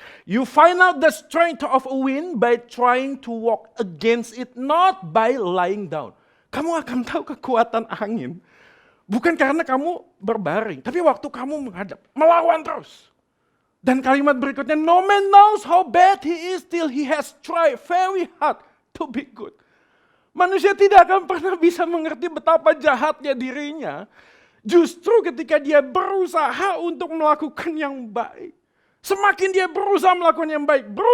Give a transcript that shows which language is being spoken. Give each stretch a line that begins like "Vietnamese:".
English: "You find out the strength of a wind by trying to walk against it, not by lying down."
Indonesian: Kamu akan tahu kekuatan angin. Bukan karena kamu berbaring, tapi waktu kamu menghadap, melawan terus. Dan kalimat berikutnya,
English: "No man knows how bad he is till he has tried very hard to be good."
Indonesian: Manusia tidak akan pernah bisa mengerti betapa jahatnya dirinya. Justru ketika dia berusaha untuk melakukan yang baik. Semakin dia berusaha melakukan yang baik,